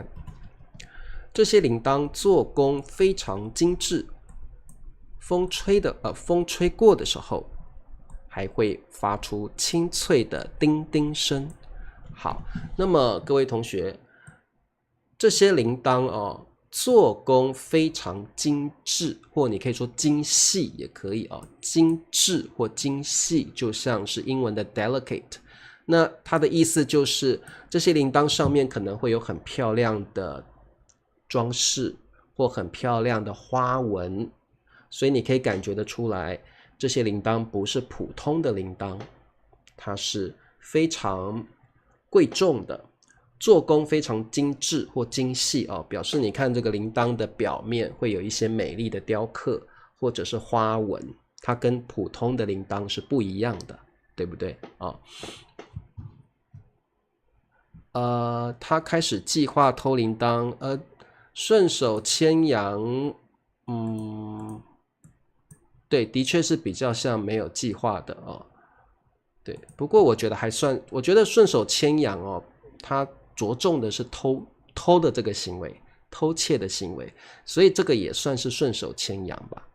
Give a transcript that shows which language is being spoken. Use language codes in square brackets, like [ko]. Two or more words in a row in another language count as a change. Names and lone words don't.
[zh] 這些鈴鐺做工非常精緻，風吹過的時候還會發出清脆的叮叮聲。好，那麼各位同學，這些鈴鐺做工非常精緻，或你可以說精細也可以精緻或精細，就像是英文的 delicate。那它的意思就是這些鈴鐺上面可能會有很漂亮的裝飾或很漂亮的花紋，所以你可以感覺得出來，這些鈴鐺不是普通的鈴鐺，它是非常貴重的。做工非常精緻或精細表示你看這個鈴鐺的表面會有一些美麗的雕刻或者是花紋，它跟普通的鈴鐺是不一樣的，對不對他開始計劃偷鈴鐺，順手牽羊，對，的確是比較像沒有計劃的對，不過我覺得順手牽羊它着重的是偷的這個行為，偷竊的行為，所以這個也算是順手牽羊吧。